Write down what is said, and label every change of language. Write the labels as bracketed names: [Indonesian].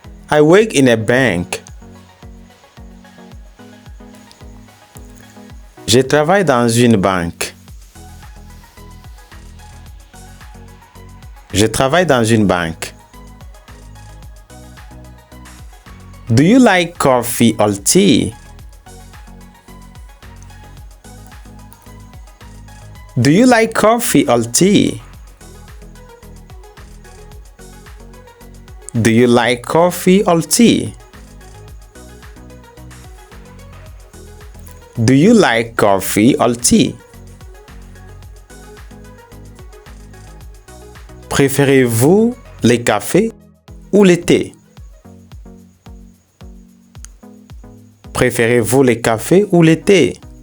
[English] I work in a bank. [French] Je travaille dans une banque. Je travaille dans une banque. [English] Do you like coffee or tea? Do you like coffee or tea? Do you like coffee or tea? Do you like coffee or tea? [French] Préférez-vous les cafés ou le thé? Préférez-vous les cafés ou le thé?